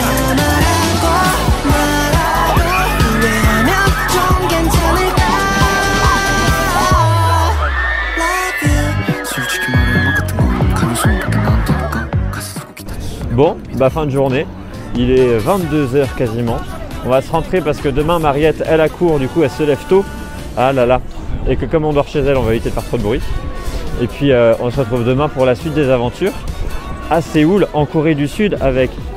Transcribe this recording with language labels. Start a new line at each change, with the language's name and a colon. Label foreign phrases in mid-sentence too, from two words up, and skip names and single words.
Korean: 말하고 후회하면 좀 괜찮을까
English: Love you
Korean: 솔직히 말해 음악 같은 거 가능성밖에 나한테 없을까 가서
French: Bon, bah fin de journée, il est 22h quasiment. On va se rentrer parce que demain Mariette elle a cours, du coup elle se lève tôt. Ah là là. Et que comme on dort chez elle, on va éviter de faire trop de bruit. Et puis on se retrouve demain pour la suite des aventures à Séoul, en Corée du Sud avec Emma.